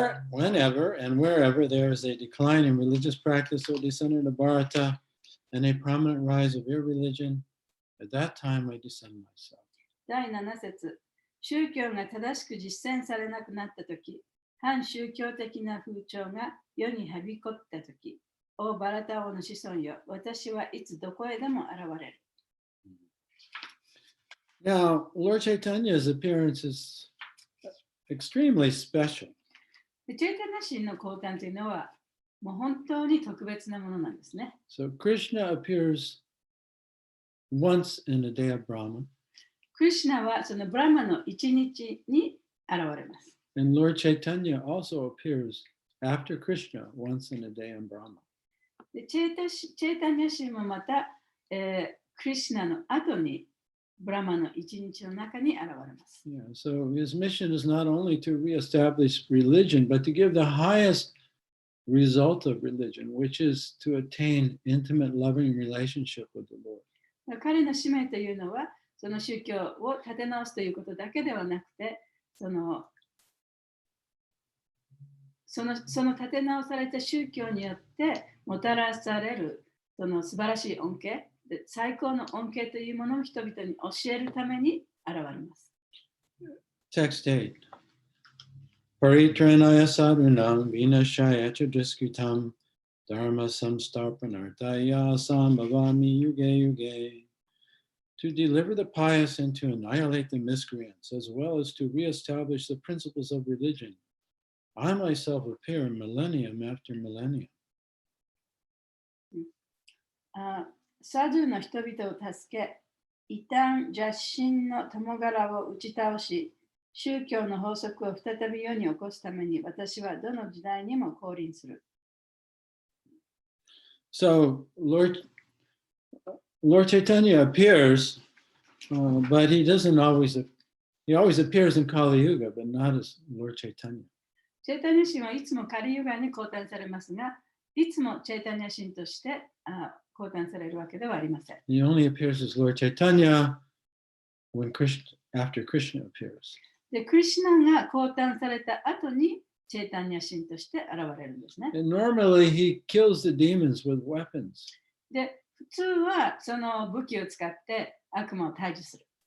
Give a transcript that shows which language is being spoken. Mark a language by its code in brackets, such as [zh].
[en] Whenever and wherever there is a decline in religious practice or descent into Bharata and a prominent rise of irreligion, at that time I descend myself. [ja] 第7節宗教が正しく実践されなくなったとき、反宗教的な風潮が世にはびこったとき、おバラタ王の子孫よ、私はいつどこへでも現れる。 [en] Now, Lord Chaitanya's appearance is extremely special. [ja] でチェイタニア神の降誕というのは、もう本当に特別なものなんですね。 [en] So Krishna appears once in a day of Brahma, [ja] クリシュナはそのブラマの一日に現れます。 [en] and Lord Chaitanya also appears after Krishna once in a day in Brahma. [ja] でチェイタニア神もまた、クリシュナの後にブラマの一日の中に現れます。 [en] Yeah, so his mission is not only to reestablish religion, but to give the highest result of religion, which is to attain intimate, loving relationship with the Lord. [ja] 彼の使命というのは、その宗教を立て直すということだけではなくて、その立て直された宗教によってもたらされるその素晴らしい恩恵、最高の恩恵というものを人々に教えるために現れます。 [en] Text 8. [sa] Paritranaya sadhunam vinashaya cha diskutam dharma samstarpanartaya sambhavami yuge yuge. [en] To deliver the pious and to annihilate the miscreants, as well as to reestablish the principles of religion. I myself appear millennium after millennium. [ja] サドゥの人々を助け、異端邪神の共柄を打ち倒し、宗教の法則を再び世に起こすために私はどの時代にも降臨する。 [en] So Lord Chaitanya appears, but he always appears in Kali Yuga, but not as Lord Chaitanya. [ja] チェイタニア神はいつもカリユガに降誕されますが、いつもチェイタニア神として降誕されるわけではありません。 [en] He only appears as Lord Chaitanya after Krishna appears. [ja] で、クリシュナが降誕された後にチェイタニア神として現れるんですね。 [en] And normally he kills the demons with weapons. [ja] で、普通はその武器を使って悪魔を退治する。